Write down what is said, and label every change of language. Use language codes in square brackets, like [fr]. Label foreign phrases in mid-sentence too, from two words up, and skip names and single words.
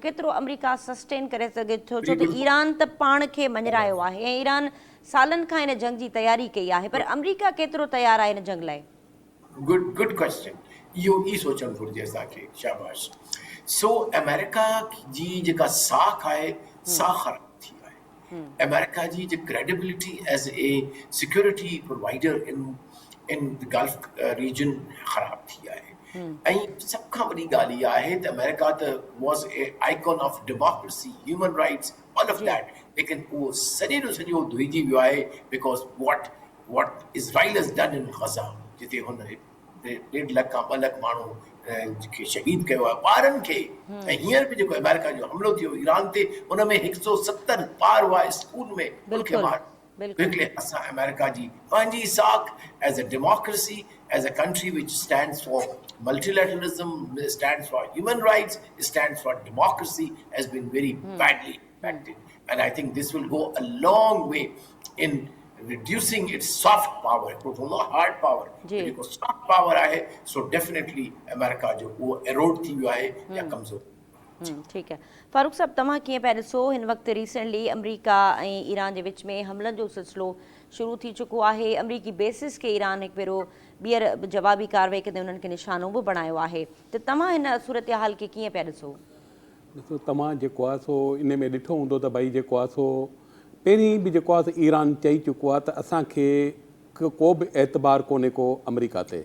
[sd] केतिरो अमेरिका सस्टेन करे सघे थो? छो त ईरान त पाण खे मञरायो आहे ऐं ईरान सालनि खां इन जंग जी तयारी कई आहे, पर अमेरिका केतिरो तयारु आहे इन जंग लाइ? [en] good question. [sd] इहो ई सोचणु घुरिजे असांखे। शाबाश। सो अमेरिका जी जेका साख आहे सा ख़राब थी आहे। अमेरिका जी जो [en] credibility as a security provider in the Gulf region [sd] ख़राब थी आहे। ऐं सभ खां वॾी ॻाल्हि इहा आहे त अमेरिका त [en] was a icon of democracy, human rights, all of that, [sd] लेकिन उहो सॼे जो सॼो धुइजी वियो आहे [en] because what Israel has done in Gaza, [sd] जिते हुन 1.5 लख खां 2 लख माण्हू खे शहीद कयो आहे, ॿारनि खे। ऐं हींअर बि जेको अमेरिका जो हमलो थियो ईरान ते, उन में 170 ॿार हुआ स्कूल में, उनखे मार। बिल्कुलु असां अमेरिका जी पंहिंजी साख [en] as a democracy, as a country which stands for multilateralism, stands for human rights, stands for democracy, has been very badly impacted, and I think this will go a long way in reducing its soft power, not hard power, because soft power आहे, so definitely America [sd] जो वो [en] erode [sd] थी वियो आहे या कमज़ोर। [ur] ٹھیک ہے فاروق صاحب, [sd] तव्हां कीअं पिया ॾिसो हिन वक़्तु रिसेंटली अमेरिका ऐं ईरान जे विच में हमलनि जो सिलसिलो शुरू थी चुको आहे? अमरीकी बेसिस खे ईरान हिकु भेरो ॿीहर जवाबी कार्रवाई कंदे उन्हनि खे निशानो बि बणायो आहे, त तव्हां हिन सूरत हाल खे कीअं पिया ॾिसो? ॾिसो, तव्हां जेको आहे सो इन में ॾिठो हूंदो त भई जेको आहे सो पहिरीं बि जेको आहे ईरान चई चुको आहे त असांखे को बि एतबार कोन्हे को अमेरिका ते।